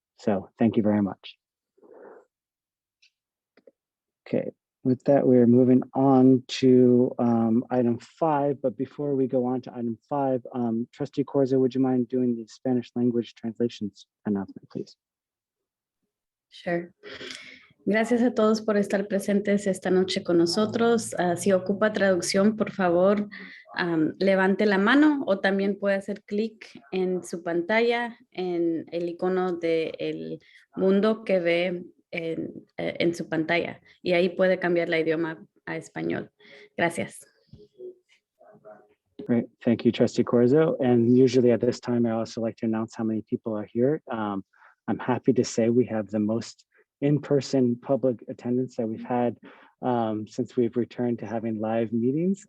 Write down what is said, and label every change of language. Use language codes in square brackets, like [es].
[en] So thank you very much. Okay, with that, we're moving on to item 5. But before we go on to item 5, Trustee Corzo, would you mind doing the Spanish language translations announcement, please? Sure. [es] Gracias a todos por estar presentes esta noche con nosotros. Si ocupa traducción, por favor, levante la mano o también puede hacer clic en su pantalla en el icono del mundo que ve en su pantalla y ahí puede cambiar la idioma a español. Gracias. [en] Great, thank you, Trustee Corzo. And usually at this time, I also like to announce how many people are here. I'm happy to say we have the most in-person public attendance that we've had since we've returned to having live meetings.